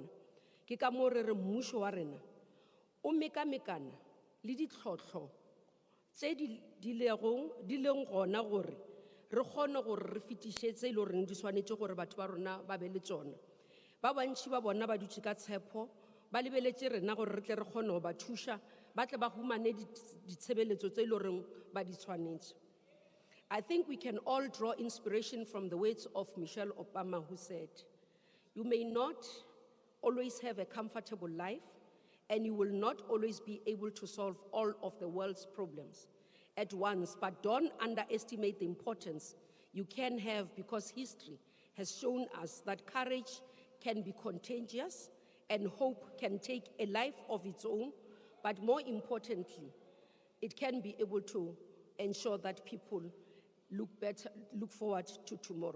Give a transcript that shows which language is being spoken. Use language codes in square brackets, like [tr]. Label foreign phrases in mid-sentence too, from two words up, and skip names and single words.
[nso] Ke ka moo re re mmušo wa rena o mekamekana le ditlhotlho tše di leng gona gore re kgone gore re fetišetse ile goreng di swanetše gore batho ba rona ba be le tšona. Ba bantši ba bona ba dutše ka tshepo ba lebeletše rena gore re tle re kgone go ba thuša ba tle ba humane ditshebeletso tše ile goreng ba di tshwanetše. [en] I think we can all draw inspiration from the words of Michelle Obama, who said, "You may not always have a comfortable life, and you will not always be able to solve all of the world's problems at once, but don't underestimate the importance you can have, because history has shown us that courage can be contagious and hope can take a life of its own, but more importantly, it can be able to ensure that people look forward to tomorrow."